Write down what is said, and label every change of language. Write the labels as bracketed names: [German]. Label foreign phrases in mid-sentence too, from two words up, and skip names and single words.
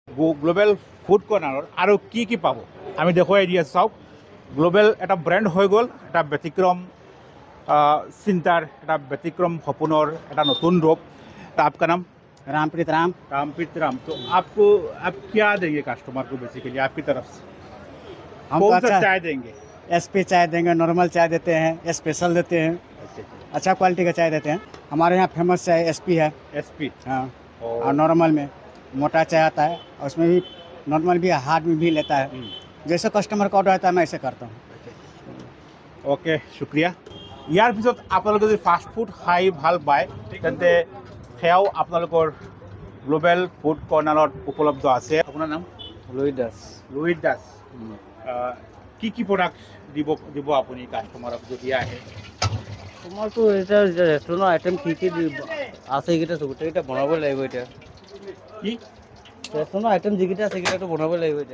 [Assamese] গ্লোবেল ফুড কৰ্ণাৰত আৰু কি পাব আমি দেখুৱাই দি আছোঁ। চাওক, গ্লোবেল এটা ব্ৰেণ্ড হৈ গ'ল, এটা ব্যতিক্ৰম চিন্তাৰ, এটা ব্যতিক্ৰম সপোনৰ এটা নতুন ৰূপ। [Hindi] आपका नाम? रामप्रीत राम। रामप्रीत राम। तो आपको आप क्या देंगे कस्टमर को बेसिकली आपकी तरफ से? हम कौन सा अच्छा चाय देंगे? एसपी चाय देंगे, नॉर्मल चाय देते हैं, स्पेशल देते हैं, अच्छा क्वालिटी का चाय देते हैं। हमारे यहाँ फेमस चाय एसपी है। एसपी। हाँ, और नॉर्मल में मोटा चाय आता है, और उसमें भी नॉर्मल भी हार्ड में भी लेता है। जैसे कस्टमर का ऑर्डर आता है मैं ऐसे करता हूँ। ओके, शुक्रिया। [Assamese] ইয়াৰ পিছত আপোনালোকে যদি [English] fast food [Assamese] খাই ভাল পায় তেন্তে সেয়াও আপোনালোকৰ গ্লোবেল ফুড কৰ্ণাৰত উপলব্ধ আছে। আপোনাৰ নাম? लोहित दास। লোহিত দাস। কি প্ৰডাক্ট দিব আপুনি কাষ্টমাৰক যদি আহে? তোমাৰতো এতিয়া ৰেষ্টুৰেণ্টৰ আইটেম কি আছে এইকেইটা গোটেইকেইটা বনাব লাগিব এতিয়া। কি ৰেষ্টুৰেণ্টৰ আইটেম যিকেইটা আছে সেইকেইটাতো বনাব লাগিব এতিয়া।